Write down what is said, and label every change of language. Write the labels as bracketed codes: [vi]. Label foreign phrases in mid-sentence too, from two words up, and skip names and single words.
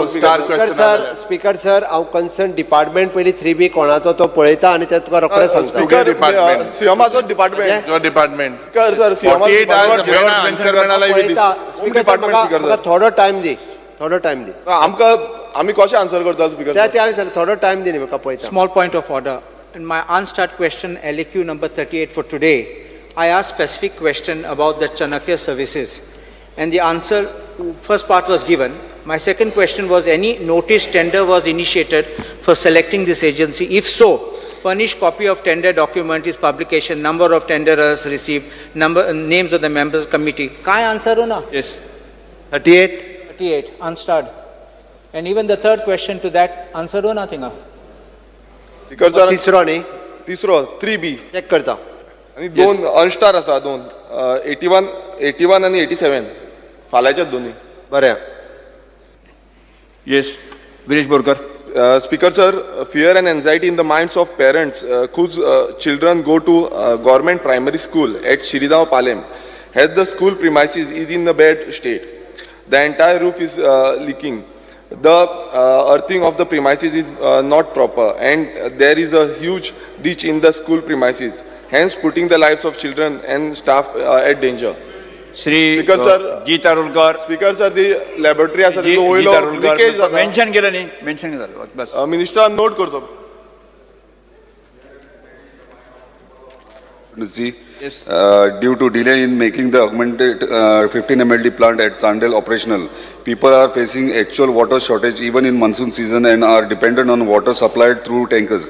[en] speaker sir, [kok] हांव [en] concern department [kok] पयलीं 3B कोणाचो तो पळयता आनी ते तुका रोखडेच सांगता. स्पीकर, सीएमाचो डिपार्टमेंट जो डिपार्टमेंट [en] speaker sir, [kok] थोडो टायम दी. आमकां आमी कशें आन्सर करता स्पीकर? ते हांवें थोडो टायम दी न्ही म्हाका पळयता. [en] Small point of order. In my unstart question, LAQ number 38 for today, I asked specific question about the Chanakya services. And the answer, first part was given. My second question was, any notice tender was initiated for selecting this agency? If so, furnished copy of tender document, is publication, number of tenderers received, names of the members committee. [kok] Kai answer ho na? [en] Yes. 38, unstarred. And even the third question to that, answer ho nothing. speaker sir, [kok] तिसरो 3B चेक करता. आणि 2 अनस्टार आसा 2 81 आणि 87 फाल्याच्याच दोन्ही. बरें. [en] येस, विरेश बोरकर. Speaker sir, fear and anxiety in the minds of parents whose children go to government primary school at Shiridao Palem, as the school premises is in a bad state. The entire roof is leaking. The earthing of the premises is not proper, and there is a huge ditch in the school premises, hence putting the lives of children and staff at danger. [kok] श्री [en] speaker sir, [kok] जी तारुलकर. [en] speaker sir, [kok] ती लॅबोरेटरी आसा तिचो वयलो लिकेज जाता. मेन्शन केलं न्ही, मेन्शन केलं बस. मिनिस्टरान नोट करचो. [en] Due to delay in making the augmented 15 MLD plant at Chandel operational, people are facing actual water shortage even in monsoon season and are dependent on water supplied through tankers.